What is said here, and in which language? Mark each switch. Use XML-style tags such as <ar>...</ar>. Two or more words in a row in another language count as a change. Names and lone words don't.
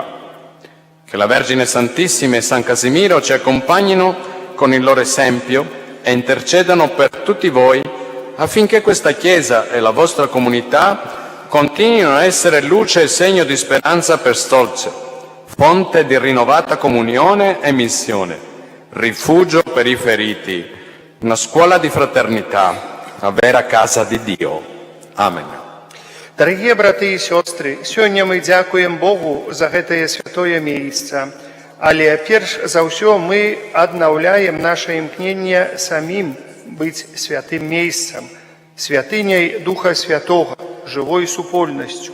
<it>Che la Vergine Santissima e San Casimiro ci accompagnino con il loro esempio e intercedano per tutti voi affinché questa Chiesa e la vostra comunità continuino a essere luce e segno di speranza per Stolce, fonte di rinnovata comunione e missione, rifugio per i feriti, una scuola di fraternità, una vera casa di Dio. Amen.</it> <be>Дарагія браты і сёстры, сёння мы дзякуем Богу за гэтае святое месца, але перш за ўсё мы аднаўляем наша імкненне самім быць святым месцам, святыняй Духа Святога, живой супольнасцю.</be>